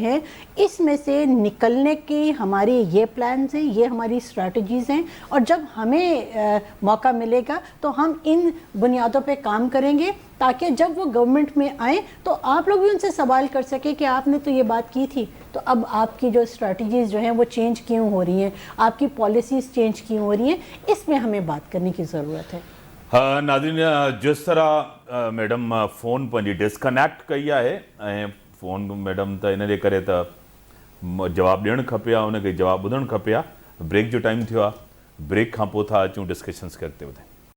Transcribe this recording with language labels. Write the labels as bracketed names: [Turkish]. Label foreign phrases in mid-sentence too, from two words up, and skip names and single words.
[Urdu] ہیں, اس میں سے نکلنے کی ہمارے یہ پلانز ہیں, یہ ہماری اسٹریٹجیز ہیں, اور جب ہمیں موقع ملے گا تو ہم ان بنیادوں پہ کام کریں گے تاکہ جب وہ گورنمنٹ میں آئیں تو آپ لوگ بھی ان سے سوال کر سکیں کہ آپ نے تو یہ بات کی تھی, تو اب آپ کی جو اسٹریٹجیز جو ہیں وہ چینج کیوں ہو رہی ہیں, آپ کی پالیسیز چینج کیوں ہو رہی ہیں, اس میں ہمیں بات کرنے کی ضرورت ہے. ناظرین, جس طرح میڈم فون پنجی ڈسکنیکٹ کیا ہے, فون میڈم تا [Sindhi] इन जे करे त जवाब ॾियणु खपे या उनखे जवाब ॿुधणु खपे. ब्रेक जो टाइम थियो आहे, ब्रेक खां पोइ था अचूं [Urdu] ڈسکشنز کرتے ہوئے.